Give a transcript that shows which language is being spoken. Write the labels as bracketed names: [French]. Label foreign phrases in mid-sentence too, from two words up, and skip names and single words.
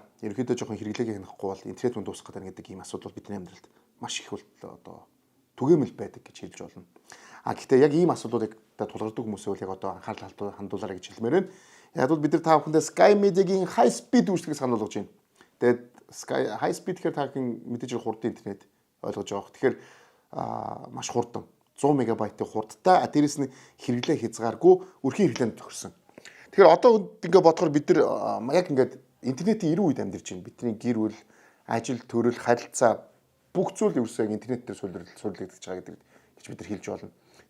[Mongolian] Ерөнхийдөө жоохон хэрэглэгээ хянахгүй бол интернет мань дуусах гэдэг нэг ийм асуудал бидний амьдралд маш их одоо түгээмэл байдаг гэж хэлж болно. Гэхдээ яг ийм асуудлуудыг тулгардаг хүмүүсээ бол яг одоо анхаарал хандуулаарай гэж хэлмээр байна. Яг бол бид нар та бүхэндээ Sky Media-гийн [English] high speed [Mongolian] үйлчлэгийг санал болгож байна. Тэгээд Sky [English] high speed [Mongolian] гэхээр та бүхэн мэдээж хурдан интернет ойлгож байгаа. Тэгэхээр маш хурдан 100 мегабайтын хурдтай дээрэс нь хэрэглээ хязгааргүй өрхийн хэрэглээнд тохирсон. Тэгэхээр одоо ингээ бодохоор бид нар яг ингээд интернетийн 90 үед амьдарч байна. Бидний гэр бүл, ажил, төрөл, харилцаа бүх зүйл ерөөсөө интернет дээр суулгагдаж байгаа гэдэг гэж бид нар хэлж болно.